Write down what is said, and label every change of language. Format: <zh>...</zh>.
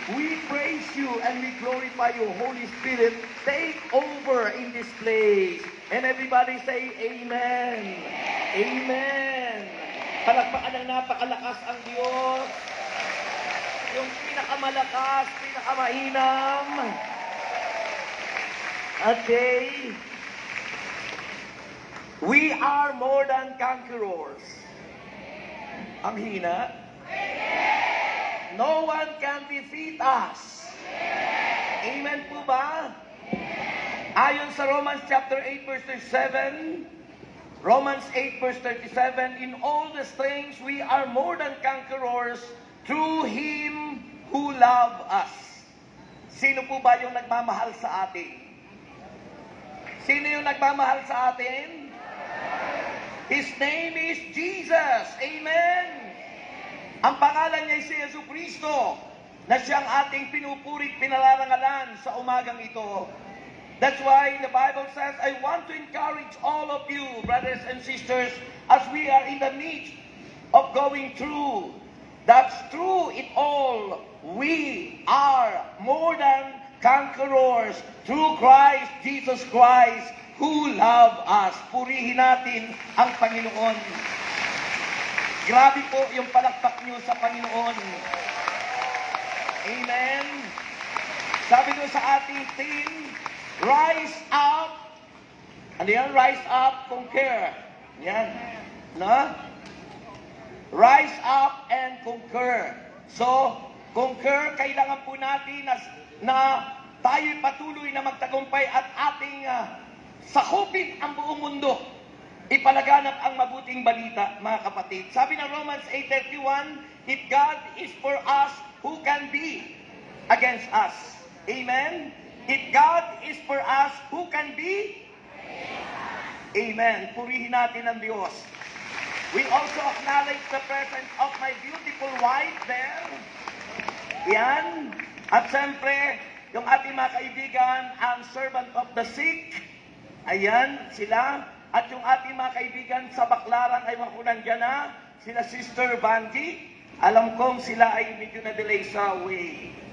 <en>We praise you and we glorify you. Holy Spirit, take over in this place. And everybody say, Amen. Amen.</en> <tl>Palakpakan ng napakalakas ang Diyos. Yung pinakamalakas, pinakamainam.</tl> <en>Okay. We are more than conquerors.</en> <tl>Ang hina.</tl> <en>No one can defeat us.</en> <tl>Amen po ba? Ayon sa</tl> <en>Romans chapter 8 verse 37, Romans 8 verse 37, in all these things we are more than conquerors through Him who loved us.</en> <tl>Sino po ba yung nagmamahal sa atin? Sino yung nagmamahal sa atin?</tl> <en>His name is Jesus.</en> <tl>Amen. Ang pangalan niya ay si Jesucristo, na siyang ating pinupurit, pinalarangalan sa umagang ito.</tl> <en>That's why the Bible says, I want to encourage all of you, brothers and sisters, as we are in the midst of going through. That's true it all. We are more than conquerors through Christ, Jesus Christ, who loved us.</en> <tl>Purihin natin ang Panginoon. Grabe po yung palakpak niyo sa Panginoon. Amen. Sabi doon sa ating team, rise up. Ano yan?</tl> <en>Rise up, conquer. Yan. No? Rise up and conquer.</en> <tl>So, conquer, kailangan po natin na tayo'y patuloy na magtagumpay at ating sakupin ang buong mundo. Ipalaganap ang mabuting balita, mga kapatid. Sabi ng</tl> <en>Romans 8:31, if God is for us, who can be against us? Amen? If God is for us, who can be? Amen.</en> <tl>Purihin natin ang Diyos.</tl> <en>We also acknowledge the presence of my beautiful wife there.</en> <tl>Yan. At siyempre, yung ating mga kaibigan, ang servant of the sick. Ayan, sila. At yung ating mga kaibigan sa Baclaran ay makunan dyan na. Sila Sister Vanji. Alam kong sila ay medyo na-delay sa way.</tl>